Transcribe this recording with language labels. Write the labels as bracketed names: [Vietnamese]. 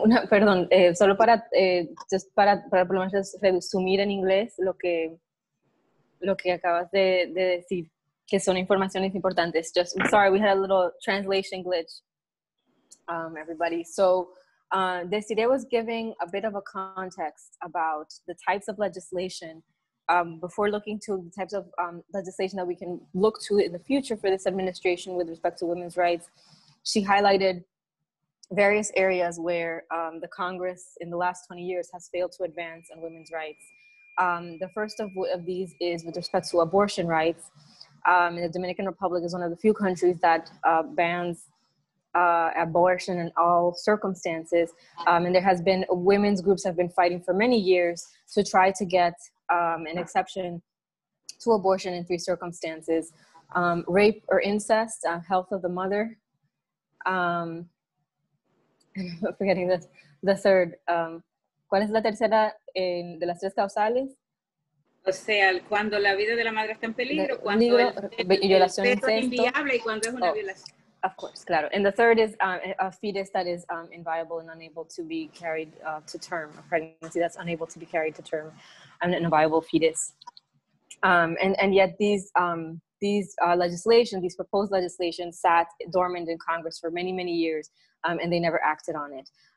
[Spanish] Perdón, solo para por lo menos resumir en inglés lo que acabas de decir, que son informaciones importantes. [English] Just, I'm sorry, we had a little translation glitch, everybody. So Desiree was giving a bit of a context about the types of legislation before looking to the types of legislation that we can look to in the future for this administration with respect to women's rights. She highlighted various areas where the Congress in the last 20 years has failed to advance on women's rights. The first of these is with respect to abortion rights. The Dominican Republic is one of the few countries that bans abortion in all circumstances. And there has been, women's groups have been fighting for many years to try to get an exception to abortion in 3 circumstances. Rape or incest, health of the mother. I'm forgetting the third. [Spanish] ¿Cuál es la tercera de las 3 causales? O sea, cuando la vida de la madre está en peligro, cuando el violación, feto es inviable y cuando es una violación. [English] Of course, [Spanish] claro. [English] And the third is a fetus that is inviable and unable to be carried to term, a pregnancy that's unable to be carried to term, an inviable fetus. And yet these legislation, these proposed legislation sat dormant in Congress for many, many years, and they never acted on it.